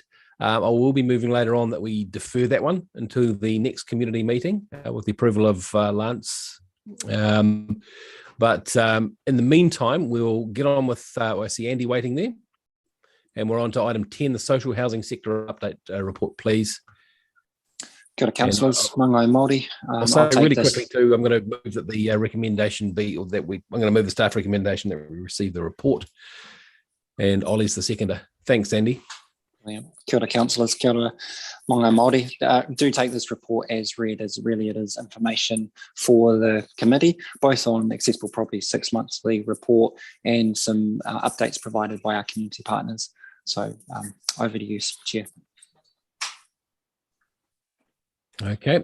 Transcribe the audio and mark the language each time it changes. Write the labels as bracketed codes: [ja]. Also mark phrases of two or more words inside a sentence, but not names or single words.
[en] I will be moving later on that we defer that one until the next community meeting with the approval of Lance. But in the meantime, we'll get on with, I see Andy waiting there. And we're on to item 10, the social housing sector update report, please. [mi] Kia ora, councillors. Mangai Māori. [en] I'll say really quickly too, I'm going to move that the recommendation be, or that I'm going to move the staff recommendation that we receive the report. And Ollie's the seconder. Thanks, Andy. [mi] Kia ora, councillors. Kia ora, Mangai Māori. [en] Do take this report as read, as really it is information for the committee, both on accessible property 6 monthly report and some updates provided by our community partners. So over to you, Chair. Okay.